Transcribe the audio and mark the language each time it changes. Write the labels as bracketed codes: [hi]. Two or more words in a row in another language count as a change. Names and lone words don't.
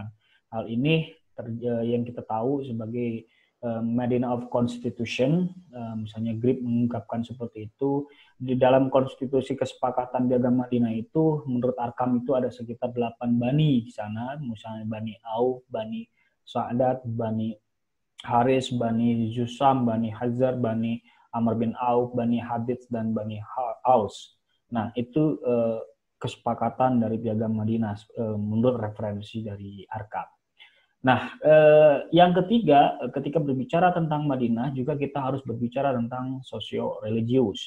[id] Hal ini yang kita tahu sebagai [en] Medina of Constitution, [id] misalnya Grip mengungkapkan seperti itu. Di dalam konstitusi kesepakatan piagam Madinah itu, menurut Arkham itu ada sekitar 8 bani di sana, misalnya Bani Auf, Bani Sa'dat, Bani Haris, Bani Jusam, Bani Hazar, Bani Amr bin Auf, Bani Hadits, dan Bani Aus. Nah, itu kesepakatan dari piagam Madinah menurut referensi dari Arkham. Nah, yang ketiga, ketika berbicara tentang Madinah juga kita harus berbicara tentang sosio-religius.